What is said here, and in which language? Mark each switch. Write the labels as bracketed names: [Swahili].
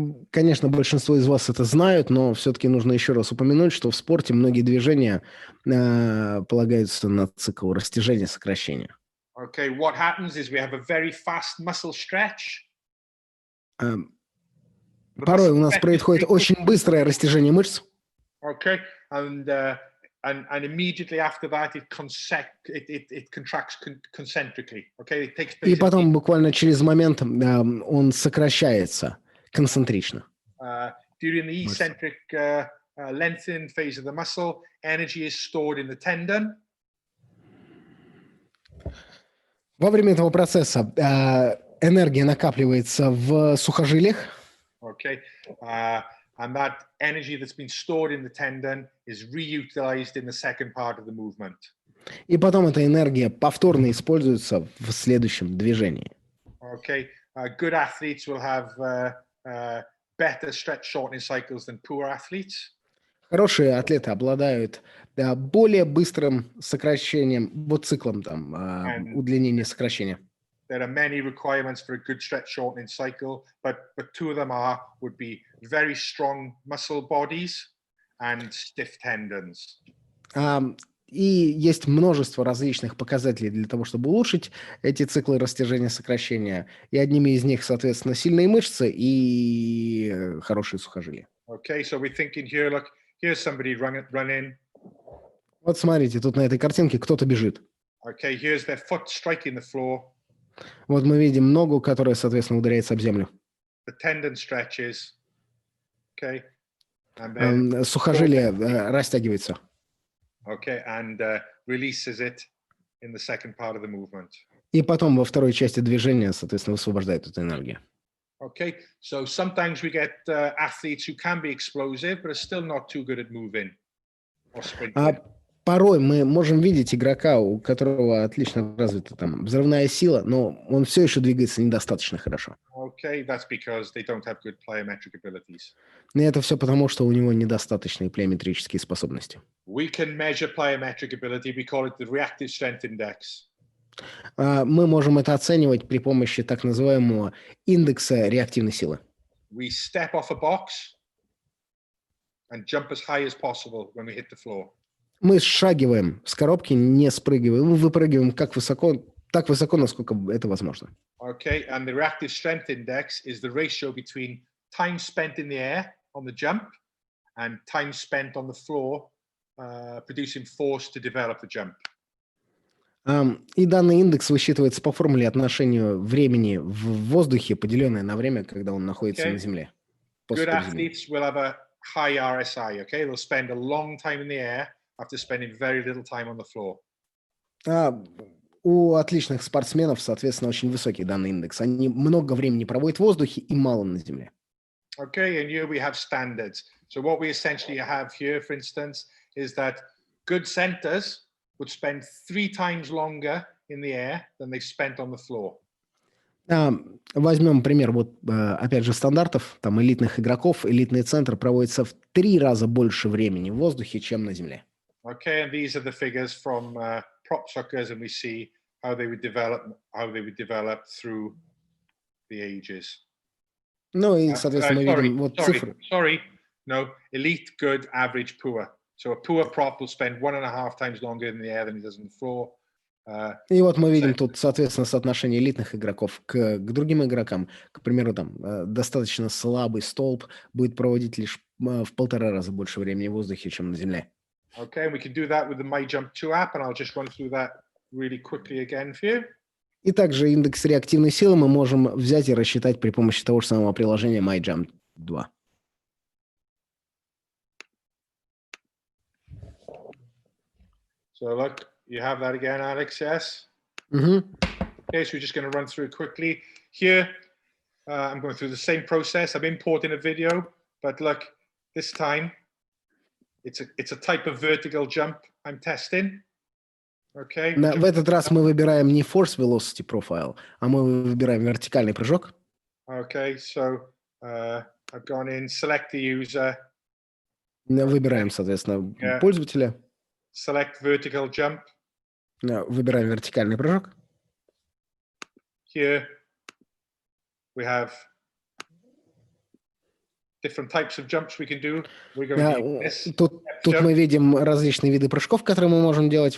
[Russian] Конечно, большинство из вас это знают, но все-таки нужно еще раз упомянуть, что в спорте многие движения полагаются на цикл растяжения-сокращения. [English] Okay, what happens is we have a very fast muscle stretch. [Russian] Порой у нас происходит очень быстрое растяжение мышц. [English] Okay, and immediately after that, it contracts concentrically. Okay, it takes place. [Russian] И потом буквально через момент он сокращается концентрично. [English] During the eccentric lengthening phase of the muscle, energy is stored in the tendon. [Russian] Во время этого процесса энергия накапливается в сухожилиях. [English] Okay, and that energy that's been stored in the tendon is reutilized in the second part of the movement. [Russian] И потом эта энергия повторно используется в следующем движении. [English] Okay, good athletes will have better stretch shortening cycles than poor athletes. [Russian] Хорошие атлеты обладают более быстрым сокращением, вот циклом там, удлинения сокращения. [English] There are many requirements for a good stretch shortening cycle, but two of them would be very strong muscle bodies and stiff tendons. [Russian] И есть множество различных показателей для того, чтобы улучшить эти циклы растяжения сокращения. И одними из них, соответственно, сильные мышцы и хорошие сухожилия. [English] Okay, so we're thinking here, look, here's somebody running. [Russian] Вот смотрите, тут на этой картинке кто-то бежит. [English] Okay, here's their foot striking the floor. [Russian] Вот мы видим ногу, которая, соответственно, ударяется об землю. [English] The tendon stretches. Okay. And then, [Russian] сухожилие растягивается. [English] Okay, and releases it in the second part of the movement. [Russian] И потом во второй части движения, соответственно, высвобождает эту энергию. [English] Okay, so sometimes we get athletes who can be explosive, but are still not too good at moving or sprinting. [Russian] Порой мы можем видеть игрока, у которого отлично развита там взрывная сила, но он все еще двигается недостаточно хорошо. [English] Okay, that's because they don't have good plyometric abilities. [Russian] И это все потому, что у него недостаточные плеометрические способности. [English] We can measure plyometric ability. We call it the reactive strength index. [Russian] Мы можем это оценивать при помощи так называемого индекса реактивной силы. [English] We step off a box and jump as high as possible when we hit the floor. [Russian] Мы сшагиваем с коробки, не спрыгиваем, мы выпрыгиваем так высоко, насколько это возможно. [English] Okay, and the reactive strength index is the ratio between time spent in the air on the jump and time spent on the floor producing force to develop the jump. [Russian] И данный индекс высчитывается по формуле отношению времени в воздухе, поделенное на время, когда он находится на земле. [English] Good athletes will have a high RSI, okay? They'll spend a long time in the air after spending very little time on the floor. [Russian] У отличных спортсменов, соответственно, очень высокий данный индекс. Они много времени проводят в воздухе и мало на земле. [English] Okay, and here we have standards. So what we essentially have here, for instance, is that good centers would spend 3 times longer in the air than they spent on the floor. [Russian] Возьмем пример, вот опять же, стандартов, там элитных игроков. Элитный центр проводится в 3 раза больше времени в воздухе, чем на земле. [English] Okay, and these are the figures from prop suckers, and we see how they would develop through the ages. [Russian] Ну и, соответственно, мы видим вот цифры. [English] No, elite, good, average, poor. So a poor prop will spend 1.5 times longer in the air than he does on the floor. [Russian] И вот мы видим тут, соответственно, соотношение элитных игроков к другим игрокам. К примеру, там достаточно слабый столб будет проводить лишь в 1,5 раза больше времени в воздухе, чем на земле. [English] Okay, we can do that with the MyJump2 app, and I'll just run through that really quickly again for you. [Russian] И также индекс реактивной силы мы можем взять и рассчитать при помощи того же самого приложения MyJump2. [English] So look, you have that again, Alex, yes? Okay, so we're just going to run through it quickly. Here, I'm going through the same process. I'm importing a video, but look, this time, it's a type of vertical jump I'm testing. Okay. [Russian] В этот раз мы выбираем не [English] force velocity profile, [Russian] а мы выбираем вертикальный прыжок. [English] Okay, so I've gone in, select the user. [Russian] Выбираем, соответственно, пользователя. [English] Select vertical jump. [Russian] Выбираем вертикальный прыжок. [English] Here we have different types of jumps we can do. We're going to do this. [Russian] Тут мы видим различные виды прыжков, которые мы можем делать.